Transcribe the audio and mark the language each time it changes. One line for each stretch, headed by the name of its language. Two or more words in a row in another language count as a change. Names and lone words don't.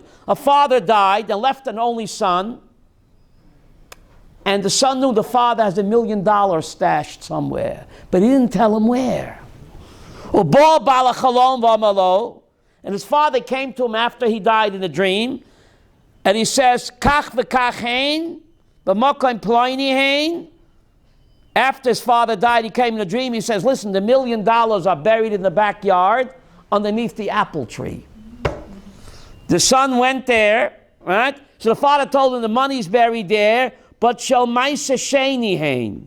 English: A father died and left an only son, and the son knew the father has $1 million stashed somewhere, but he didn't tell him where. And his father came to him after he died in a dream, and he says,
Hebrew: Kach v'kach hein, b'mokom ploini hein.
English: After his father died, he came in a dream. He says, listen, the $1 million are buried in the backyard underneath the apple tree. The son went there, right? So the father told him the money's buried there, but
Hebrew: shall maisa sheni hein.